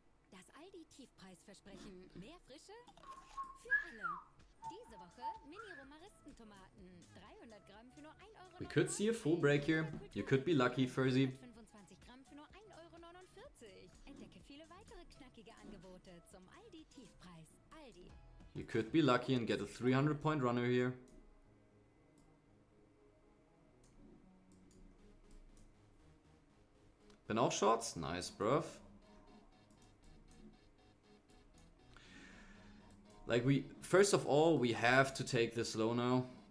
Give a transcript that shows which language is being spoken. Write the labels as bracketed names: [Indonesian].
[German] Das Aldi-Tiefpreisversprechen. Mehr Frische? Für alle. Diese Woche Mini-Romaristentomaten. 300 Gramm für nur 1,49 Euro. [English] We could see a full break here. You could be lucky, Furzy. [German] 25 Gramm für nur 1,49 Euro. Entdecke viele weitere knackige Angebote zum Aldi-Tiefpreis. Aldi. [English] You could be lucky and get a 300-point runner here. [German] Bin auch Shorts? [English] Nice, bruv. Like first of all, we have to take this low now.